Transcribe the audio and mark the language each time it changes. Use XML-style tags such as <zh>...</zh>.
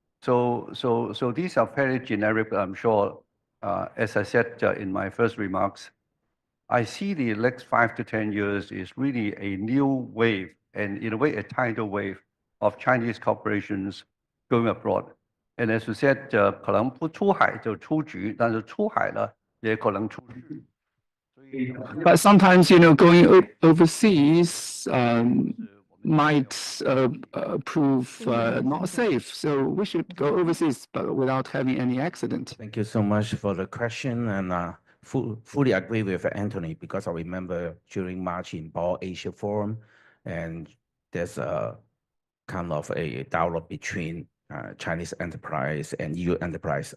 <en>So these are very generic, but I'm sure, as I said in my first remarks, I see the next 5 to 10 years is really a new wave and in a way a tidal wave of Chinese corporations going abroad. And as you said,</en> <zh>可能不出海就出局，但是出海了也可能出局。</zh> <en>But sometimes, going overseas might prove not safe. So we should go overseas, but without having any accident. Thank you so much for the question, and fully agree with Anthony, because I remember during March in Ball Asia Forum, and there's a kind of a dialogue between Chinese enterprise and EU enterprise.</en>